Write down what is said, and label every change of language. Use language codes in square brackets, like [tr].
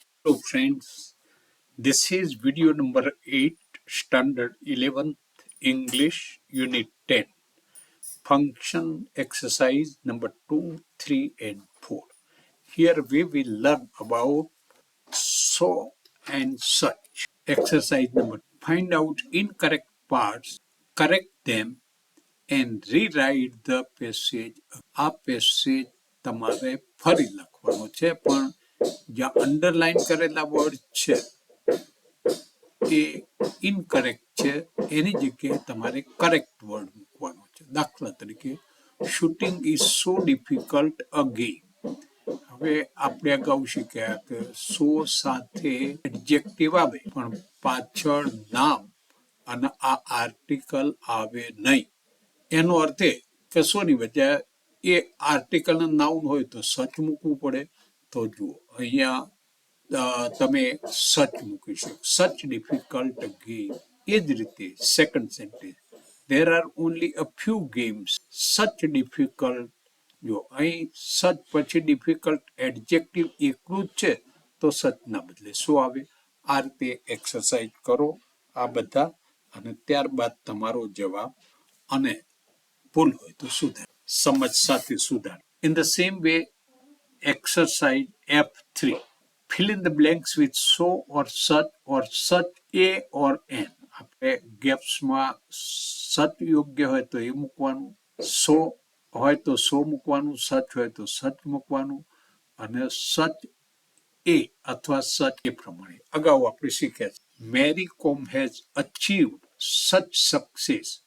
[en] Hello friends, this is video number 8, Standard 11th English Unit 10, Function Exercise number 2, 3 and 4. Here we will learn about so and such. Exercise number find out incorrect parts, correct them and rewrite the passage. [gu] આ passage તમારે ફરી લખવાનો છે, પણ જ્યાં underline કરેલા word છે એ incorrect છે, એની જગ્યાએ તમારે કરેક્ટ વર્ડ મૂકવાનો છે. દાખલા તરીકે [en] Shooting is so difficult a game. [gu] હવે આપણે અગાઉ શીખ્યા કે સો સાથે એડજેક્ટિવ આવે પણ પાછળ નામ અને આ આર્ટિકલ આવે નહીં. એનો અર્થ એ કે સોની વચ્ચે એ આર્ટિકલ નાઉન હોય તો સચ મૂકવું પડે. તો જુઓ અહીંયા તમે સચ મૂકી શકો, [en] Such difficult game. [gu] એ જ રીતે second sentence, [en] there are only a few games such difficult. [gu] જો અહીં સચ પછી ડિફિકલ્ટ એડજેક્ટિવ એકલું જ છે તો સચ ના બદલે શું આવે. આ રીતે એક્સરસાઇઝ કરો આ બધા, અને ત્યારબાદ તમારો જવાબ અને ભૂલ હોય તો સુધાર, સમજ સાથે સુધાર. [en] In the same way, exercise F3. Fill in the blanks with so or such a or an. [gu] આપણે ગેપ્સમાં સચ યોગ્ય હોય તો એ મૂકવાનું, સો હોય તો સો મૂકવાનું, સચ હોય તો સચ મૂકવાનું, અને સચ એ અથવા સચ એ પ્રમાણે. અગાઉ આપણે શીખ્યા છે [en] Mary Kom has achieved such success.